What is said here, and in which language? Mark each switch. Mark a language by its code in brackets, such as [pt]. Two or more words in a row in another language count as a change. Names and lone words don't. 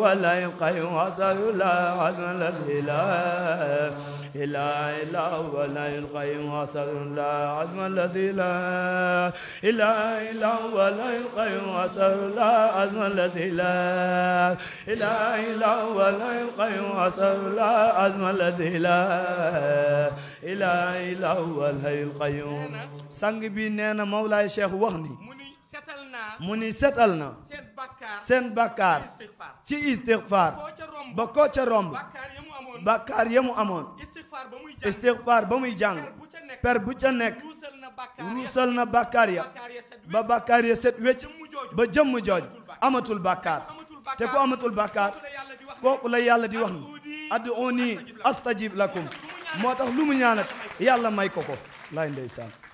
[ar] الحي القيوم أستغفر الله العظيم الذي لا إله إلا هو الحي القيوم أستغفر الله العظيم الذي لا إله إلا هو الحي القيوم أستغفر الله العظيم الذي لا إله إلا هو الحي القيوم أستغفر الله العظيم الذي لا إله إلا هو الحي القيوم [wo] sang bi nee na Mawlaay Cheikh wax ni mu ni setal na seen bakkaar ci istighfar ba ko ca romb bakkaar ya mu amoon istighfar ba muy jàng per bu ca nekk ruusal na bakkaar ya ba bakkaar ya set wecc ba jëmm jooj amatul bakkaar te ku amatul bakkaar kooku la yàlla di wax ni [ar] ادعوني أستجب لكم [wo] moo tax lu mu ñaanat yàlla may ko ko laay ndeysaan